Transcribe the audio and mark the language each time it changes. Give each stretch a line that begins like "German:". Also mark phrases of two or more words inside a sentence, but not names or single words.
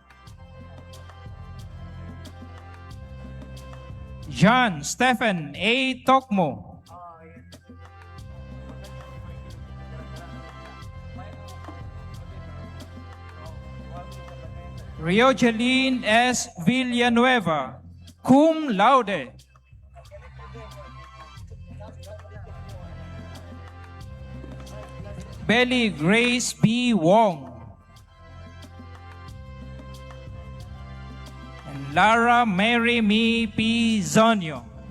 English: John Stephen A. Tokmo. Riojeline S. Villanueva,
Latin: cum laude.
English: Belly Grace B. Wong. And Lara Mary Me P. Zonio.